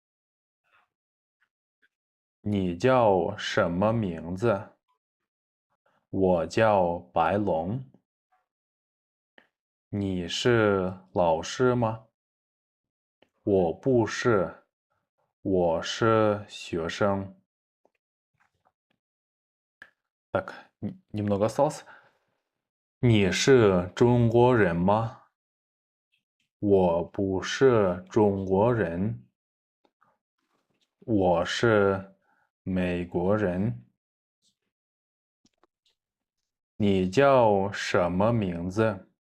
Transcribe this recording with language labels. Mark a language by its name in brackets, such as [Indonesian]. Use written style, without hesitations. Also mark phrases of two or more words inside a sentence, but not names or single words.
[Chinese] 你叫什么名字？我叫白龙。你是老师吗？我不是，我是学生。 [Russian] Так, немного осталось. [Chinese] 你是中国人吗？我不是中国人，我是美国人。你叫什么名字？